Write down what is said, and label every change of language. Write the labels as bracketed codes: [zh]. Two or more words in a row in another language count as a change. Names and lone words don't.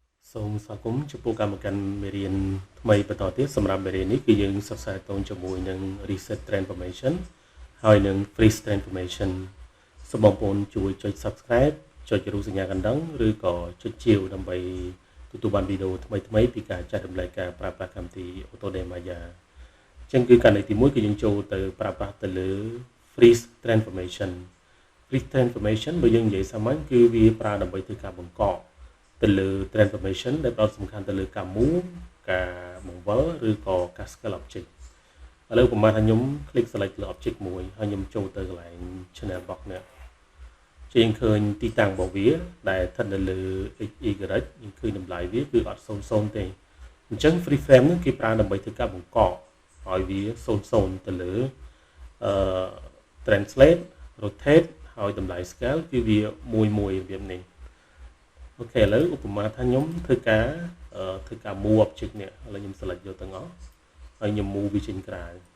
[km] សូមស្វាគមន៍ចំពោះកម្មការមេរៀនថ្មីបន្តទៀតសម្រាប់មេរៀននេះគឺយើងសិក្សាតូនជាមួយនឹង [en] reset transformation [km] ហើយនឹង [en] freeze transformation [km] សូមបងប្អូនជួយចុច subscribe ចុចរូបសញ្ញាកណ្ដឹងឬក៏ចុចជាវដើម្បីទទួលបានវីដេអូថ្មី ៗពីការចែករំលែកការប្រើប្រាស់កម្មវិធី Autodesk Maya អញ្ចឹងគឺករណីទី1គឺយើងចូលទៅប្រើប្រាស់ទៅលើ [en] freeze transformation [km] បើយើងនិយាយសាមញ្ញគឺវាប្រើដើម្បីធ្វើ ការបង្កកទៅលើ transformation ដែលផ្ដោតសំខាន់ទៅលើការ move ការបង្វិលឬក៏ការ [en] scale object [km] ឥឡូវប្រហែលថាខ្ញុំ click select លើ object មួយហើយខ្ញុំចូលទៅកន្លែង [en] channel box [km] នេះជាងឃើញទីតាំងរបស់វាដែលស្ថិតនៅលើ x y យើងឃើញតម្លៃវាគឺអត់00ទេអញ្ចឹង [en] free frame [km] នេះគេប្រើដើម្បីធ្វើការបង្កកឲ្យវា00ទៅលើ [en] translate rotate [km] ហើយតម្លៃ scale គឺវាមួយរបៀបនេះអូខេឥឡូវឧបមាថាខ្ញុំធ្វើការ [en] move object [km] នេះឥឡូវខ្ញុំ select យកទាំងអស់ហើយខ្ញុំ move វាចេញក្រៅ